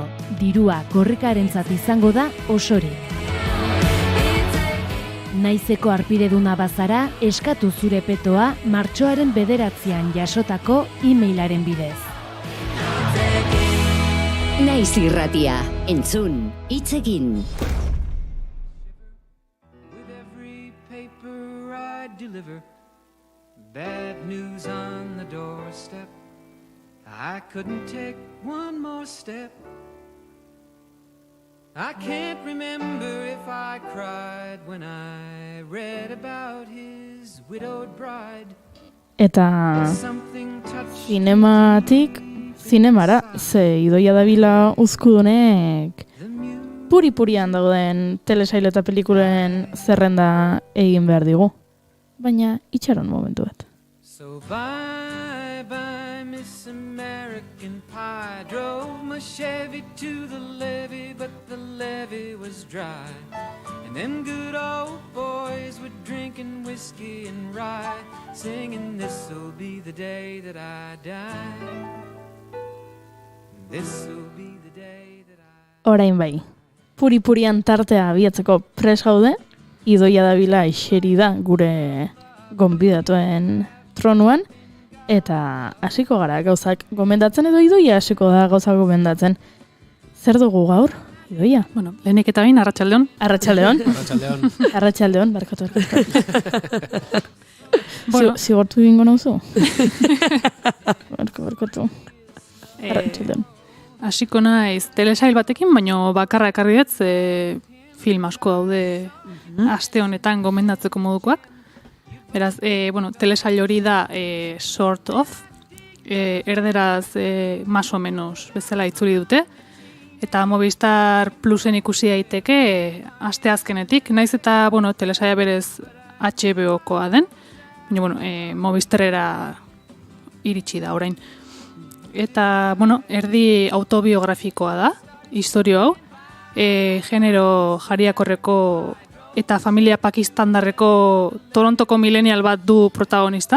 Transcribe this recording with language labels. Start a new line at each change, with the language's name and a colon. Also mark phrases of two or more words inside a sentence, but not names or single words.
Basque: Dirua korrikarentzat izango da osorik. Naizeko arpireduna bazara, eskatu zure petoa martxoaren 9 jasotako e-mailaren bidez. Naiz irratia, entzun, hitz egin.
English: Bad news on the doorstep. I couldn't take one more step. I can't remember if I cried when I read about his widowed bride.
Basque: Eta zinemara, ze Idoia Davila uzkudunek puri-purian dauden telesail eta pelikulen zerrenda egin behar digu. Baina itxaron momentu bat.
English: So bye bye Miss American Pie. Drove my Chevy to the levee, but the levee was dry. And them good old boys were drinking whiskey and rye, singing this'll be the day that I die. This'll be the day that I...
Basque: Orain bai, puri-purian tartea abiatzeko pres gaude, Idoia Davila iseri da gure gonbidatuen tronuan, eta hasiko gara gauzak gomendatzen, edo Idoia hasiko da gauzak gomendatzen. Zer dugu gaur, Idoia? Bueno, lehenik eta bain, arratsaldeon. Arratsaldeon. Arratsaldeon, barkatu. Bueno, zigortu bingo nauzu? Barkatu. Arratsaldeon. Hasiko naiz telesail batekin, baino bakarra ekarri dut, film asko daude aste honetan gomendatzeko modukoak. Beraz, telesail hori da Sort of, erderaz
Spanish: más o menos
Basque: bezala itzuli dute, eta Movistar Plusen ikusi daiteke aste azkenetik, naiz eta telesaila berez HBO-koa den, baina Movistarera iritsi da orain. Eta, erdi autobiografikoa da, historio hau, genero jariakorreko eta familia pakistandarreko Torontoko millennial bat du protagonista.